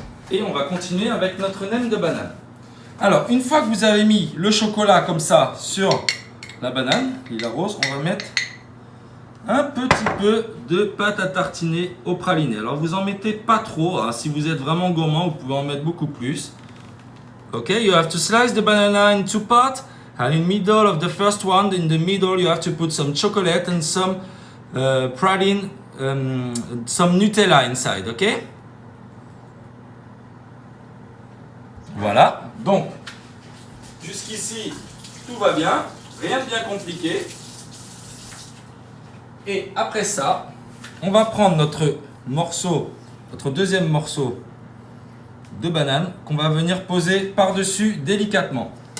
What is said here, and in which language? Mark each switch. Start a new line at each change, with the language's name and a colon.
French: Et on va continuer avec notre nem de banane. Alors, une fois que vous avez mis le chocolat comme ça sur la banane, lila rose, on va mettre un petit peu de pâte à tartiner au praliné. Alors, vous en mettez pas trop. Hein. Si vous êtes vraiment gourmand, vous pouvez en mettre beaucoup plus.
English: Ok, you have to slice the banana in two parts. And in middle of the first one, in the middle, you have to put some chocolate and some praline, some Nutella inside. Ok?
French: Voilà, donc jusqu'ici tout va bien, rien de bien compliqué. Et après ça, on va prendre notre deuxième morceau de banane qu'on va venir poser par-dessus délicatement.